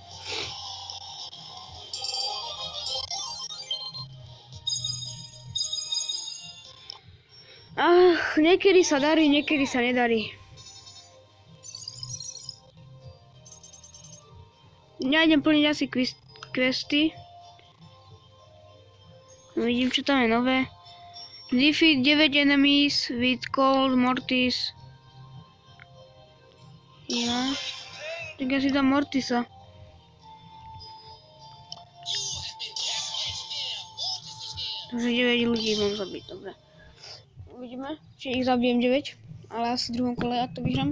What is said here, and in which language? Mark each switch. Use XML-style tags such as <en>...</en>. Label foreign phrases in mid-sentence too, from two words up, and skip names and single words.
<sk>Niekedy sa darí, niekedy sa nedarí. Ja idem plniť asi questy. Vidím, čo tam je nové.</sk> <en>Defeat 9 enemies with Cold Mortis.</en> <sk>Ja. Tak ja si dám Mortisa. Takže 9 ľudí mám zabiť, dobre. Uvidíme, či ich zabijem 9, ale asi v druhom kole, ak to vyhrám.</sk>